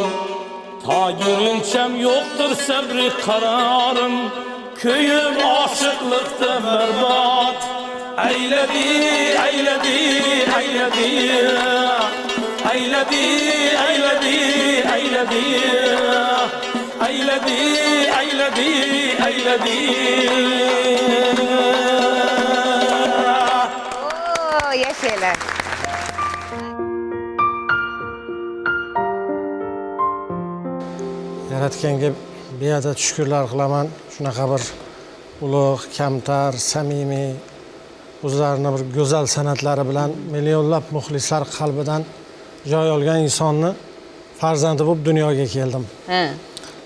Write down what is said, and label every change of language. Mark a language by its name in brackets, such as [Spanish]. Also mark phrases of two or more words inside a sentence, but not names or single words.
[Turkish] Ta görünçem yoktur sabri kararım, köyüm aşıklıkta berbat. Eyledi, eyledi, eyledi. Eyledi, eyledi, eyledi. Eyledi, eyledi, eyledi. [Uzbek] Yaşaylar. Yaratganga beadad shukrlar qilaman. Shunaqa bir ulug', kamtar, samimiy, o'zlarini bir go'zal san'atlari bilan millionlab muxlislar qalbidan joy olgan insonni farzandi bo'lib dunyoga keldim.